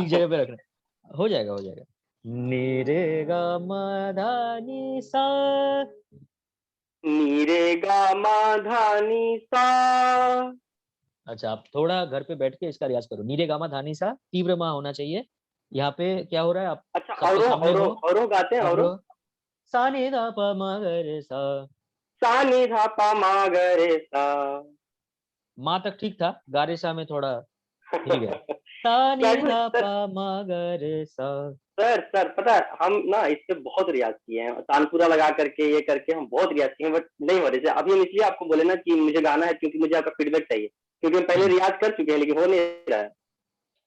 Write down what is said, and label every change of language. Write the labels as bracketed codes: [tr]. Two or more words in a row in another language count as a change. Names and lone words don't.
[hi] ठीक जगह पे रखना। हो जाएगा, हो जाएगा। नीरे गामा धा नी सा। नीरे गामा धानी सा। अच्छा, आप थोड़ा घर पे बैठ के इसका रियाज करो। नीरे गामा धानी सा, तीव्र माँ होना चाहिए। यहाँ पे क्या हो रहा है, आप अच्छा, सबके औरो सामने औरो हो। औरो गाते हैं, औरो। अवरो सा नि धा प म ग रे सा। सा नी धा पा मा ग रे सा। माँ तक ठीक था, गा रे सा में थोड़ा हिल गया। सा नि वैसे धा सर, प म ग रे सा। सर पता है हम ना इससे बहुत रियाज किए हैं, तानपुरा लगा करके ये करके हम बहुत रियाज किए हैं, बट नहीं हो रहे थे। अभी हम इसलिए आपको बोले ना कि मुझे गाना है, क्योंकि मुझे आपका फीडबैक चाहिए, क्योंकि हम पहले रियाज कर चुके हैं लेकिन हो नहीं रहा है।